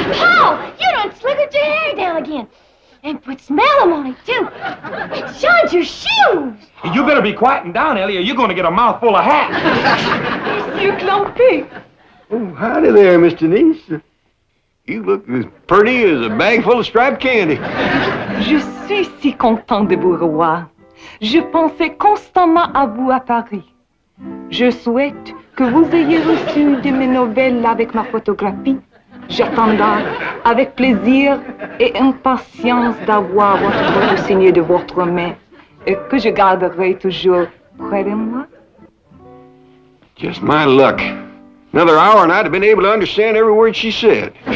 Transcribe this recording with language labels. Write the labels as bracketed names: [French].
[English] Paul, you done slickered your hair down again. And put smellum on it, too. It shines your shoes. You better be quieting down, Ellie, or you're gonna get a mouthful of hat. Monsieur Clampé. Oh, howdy there, Miss Denise. You look as pretty as a bag full of striped candy. [French] Je suis si content de vous revoir. Je pensais constamment à vous à Paris. Je souhaite que vous ayez reçu de mes nouvelles avec ma photographie. J'attendrai avec plaisir et impatience d'avoir votre photo signée de votre main et que je garderai toujours près de moi. [English] Just my luck. Another hour and I'd have been able to understand every word she said.